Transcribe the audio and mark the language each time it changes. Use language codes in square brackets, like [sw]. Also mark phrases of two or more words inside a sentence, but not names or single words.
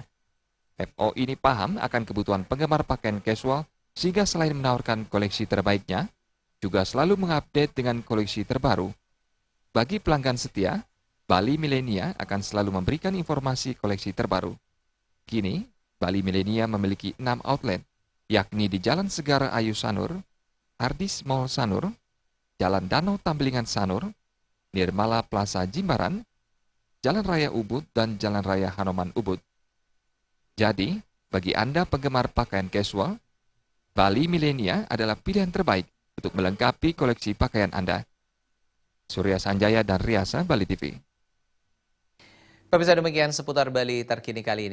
[id] FO ini paham akan kebutuhan penggemar pakaian casual, sehingga selain menawarkan koleksi terbaiknya, juga selalu mengupdate dengan koleksi terbaru. Bagi pelanggan setia, Bali Millenia akan selalu memberikan informasi koleksi terbaru. Kini, Bali Millenia memiliki 6 outlet, yakni di Jalan Segara Ayu Sanur, Ardis Mall Sanur, Jalan Danau Tamblingan Sanur, Nirmala Plaza Jimbaran, Jalan Raya Ubud, dan Jalan Raya Hanoman Ubud. Jadi, bagi Anda penggemar pakaian casual, Bali Millenia adalah pilihan terbaik untuk melengkapi koleksi pakaian Anda. Surya Sanjaya dan Riasa, Bali TV. Pemirsa, demikian seputar Bali terkini kali ini.